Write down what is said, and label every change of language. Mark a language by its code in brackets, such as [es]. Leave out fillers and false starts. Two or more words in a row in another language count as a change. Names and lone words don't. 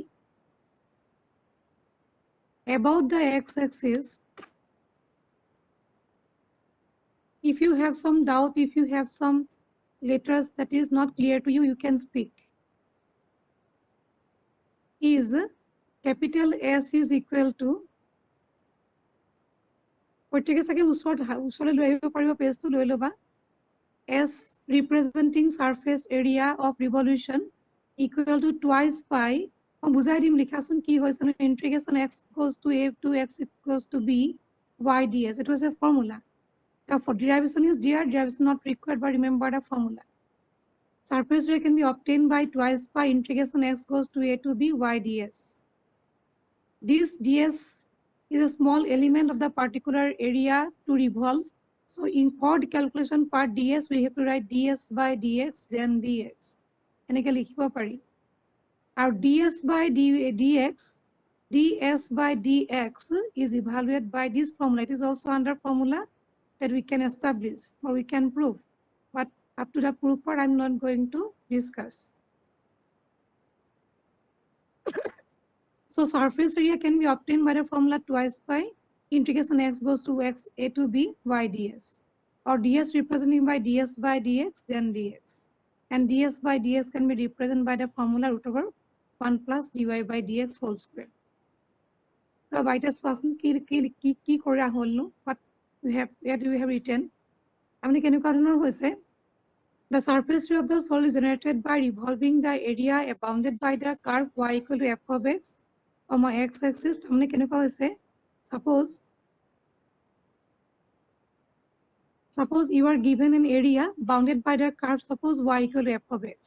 [en] About the x-axis, if you have some doubt, if you have some letters that is not clear to you, you can speak. Is capital S is equal to, [as] প্ৰত্যেকে চাগে ওচৰলৈ লৈ আহিব পাৰিব, পেজটো লৈ ল'বা। [en] S representing surface area of revolution equal to twice pi, [as] মই বুজাই দিম লিখাচোন কি হৈছে, [en] integration x goes to a to x equals to b y ds. It was a formula. Therefore derivation is there, derivation not required, but remember the formula. Surface area can be obtained by twice pi integration x goes to a to b y ds. This ds is a small element of the particular area to revolve. So in for the calculation part ds, we have to write ds by dx then dx. [as] এনেকে লিখিব পাৰি। [en] আৰু ds by dx, ds by dx is evaluated by this formula. It is also under formula that we can establish or we can prove. But up to the proof part, I'm not going to discuss. So surface area can be obtained by the formula twice pi integration x goes to x a to b y ds, or ds representing by ds by dx then dx, and ds by dx can be represented by the formula root over 1 plus dy by dx whole square. So write [as] কি কৰা হলনো, [en] what we have written, [as] আমি কেনেকুৱা ধৰণৰ হৈছে, [en] the surface area of the solid is generated by revolving the area bounded by the curve y equal to f of x, comma x-axis. हमने केनेকুৱা হৈছে, suppose you are given an area bounded by the curve, suppose y equal to f of x.